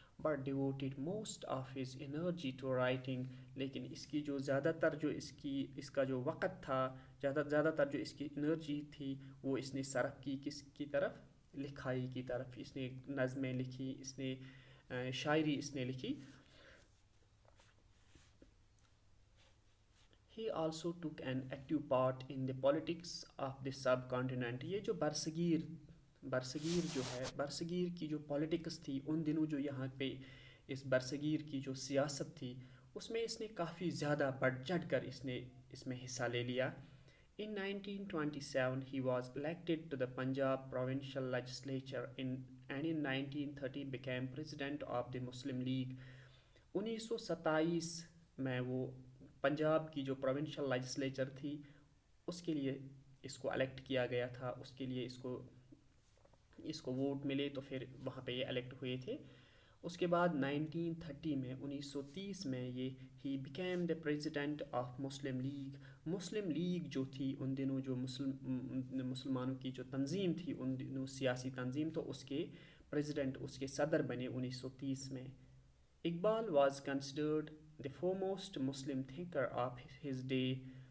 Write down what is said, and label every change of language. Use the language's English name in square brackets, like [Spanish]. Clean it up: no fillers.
[English] But devoted most of his energy to writing. [Urdu] لیکن اس کی جو زیادہ تر جو اس کا جو وقت تھا، زیادہ تر جو اس کی انرجی تھی، وہ اس نے صرف کی کس کی طرف؟ لکھائی کی طرف. اس نے نظمیں لکھی، اس نے شاعری اس نے لکھی. [English] He also took an active part in the politics of the subcontinent. [Urdu] یہ جو برصغیر جو ہے، برصغیر کی جو پولیٹکس تھی ان دنوں، جو یہاں پہ اس برصغیر کی جو سیاست تھی، اس میں اس نے کافی زیادہ بڑھ چڑھ کر اس میں حصہ لے لیا. [English] In 1927 he was elected to the Punjab provincial legislature and in 1930 became president of the Muslim League. [Urdu] 1927 میں وہ پنجاب کی جو پروونشل لیجسلیچر تھی، اس کے لیے اس کو الیکٹ کیا گیا تھا. اس کے لیے اس کو ووٹ ملے تو پھر وہاں پہ یہ الیکٹ ہوئے تھے. اس کے بعد 1930 میں یہ he [English] Became the president of Muslim League. [Urdu] Muslim league جو تھی ان دنوں، جو مسلمانوں کی جو تنظیم تھی ان دنوں، سیاسی تنظیم، تو اس کے پریزیڈنٹ، اس کے صدر بنے 1930 میں. [English] Iqbal was considered the foremost Muslim thinker of his day.